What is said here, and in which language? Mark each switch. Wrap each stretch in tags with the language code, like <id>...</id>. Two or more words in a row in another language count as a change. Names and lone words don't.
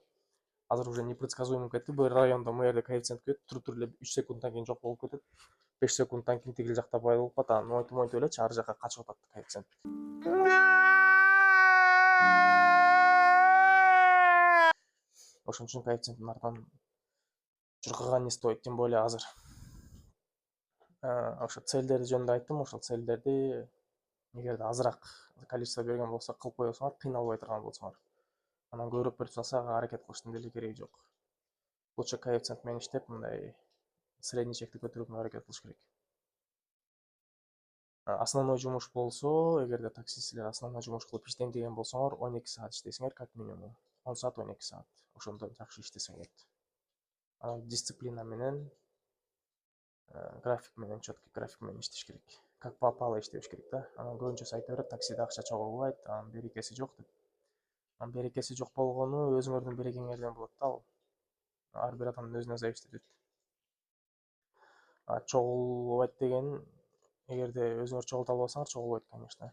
<ky>Азыр</ky> <ru>уже непредсказуемый</ru> <ky>болуп кетти. Бул райондо жерде коэффициент күйөт, туруп эле 3 секундтан кийин жок болуп кетет. 5 секундтан кийин тигил жакта пайда болуп калат, анан мойтуп элечи ар жака качып атат коэффициент. Ошон үчүн коэффициенттин артынан чуркаган</ky> <ru>не стоит, тем более</ru> <ky>азыр. Ошо целдерди жөнүндө айттым, ошол целдерди эгерде азыраак количество берген болсо кылып койсоңор, кыйналбай турган болсоңор, анан көбүрөөк берип салса аракет кылыштын деле кереги жок. Лучше коэффициент менен иштеп, мындай средний чекти көтөрүп аракет кылыш керек. Основной жумуш болсо, эгерде такси силер основной жумуш кылып иштейм деген болсоңор, 12 саат иштесеңер</ky> <ru>как минимум.</ru> <ky>10 саат, 12 саат. Ошондо жакшы иштесе болот. Анан дисциплина менен, график менен,</ky> <ru>четкий график</ru> <ky>менен иштеш керек.</ky> <ru>Как попало</ru> <ky>иштеш керек да. Анан көбүнчөсү айта берет, таксиде акча чогулбайт, анан берекеси жок деп. Анан берекеси жок болгону өзүңөрдүн берекеңерден болот да ал. Ар бир адамдын өзүнө зависить этет. Чогулбайт деген, эгерде өзүңөр чогулта албасаңар, чогулбайт, конечно.</ky>